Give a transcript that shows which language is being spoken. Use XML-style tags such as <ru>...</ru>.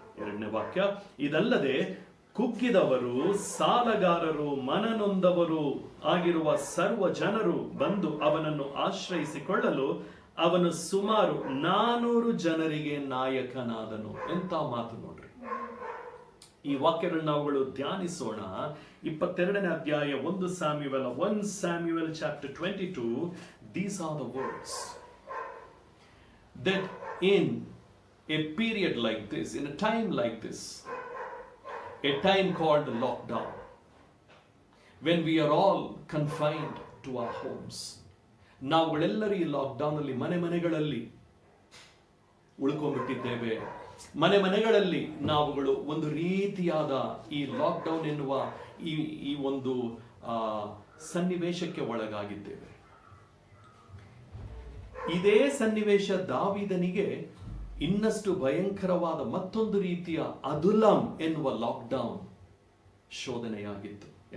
<kn>2ನೇ ವಾಕ್ಯ, ಇದಲ್ಲದೆ ಕುಗ್ಗಿದವರು, ಸಾಲಗಾರರು, ಮನನೊಂದವರು ಆಗಿರುವ ಸರ್ವ ಜನರು ಬಂದು ಅವನನ್ನು ಆಶ್ರಯಿಸಿಕೊಳ್ಳಲು ಅವನು ಸುಮಾರು 400 ಜನರಿಗೆ ನಾಯಕನಾದನು. ಎಂತ ಮಾತು ನೋಡ್ರಿ. ಈ ವಾಕ್ಯಗಳನ್ನ ನಾವುಗಳು ಧ್ಯಾನಿಸೋಣ. 22ನೇ ಅಧ್ಯಾಯ 1 Samuel chapter 22.</kn> <en>These are the words that in a period like this, in a time like this, a time called lockdown, when we are all confined to our homes,</en> <kn>ನಾವುಗಳೆಲ್ಲರೂ ಈ ಲಾಕ್ಡೌನ್ ಅಲ್ಲಿ ಮನೆಗಳಲ್ಲಿ ಉಳ್ಕೊಂಡ್ಬಿಟ್ಟಿದ್ದೇವೆ. ಮನೆಗಳಲ್ಲಿ ನಾವುಗಳು ಒಂದು ರೀತಿಯಾದ ಈ ಲಾಕ್ಡೌನ್ ಎನ್ನುವ ಈ ಒಂದು ಸನ್ನಿವೇಶಕ್ಕೆ ಒಳಗಾಗಿದ್ದೇವೆ. ಇದೇ ಸನ್ನಿವೇಶ ದಾವೀದನಿಗೆ ಇನ್ನಷ್ಟು ಭಯಂಕರವಾದ ಮತ್ತೊಂದು ರೀತಿಯ ಅದುಲಾಮ್ ಎನ್ನುವ ಲಾಕ್ಡೌನ್ ಶೋಧನೆಯಾಗಿತ್ತು.</kn>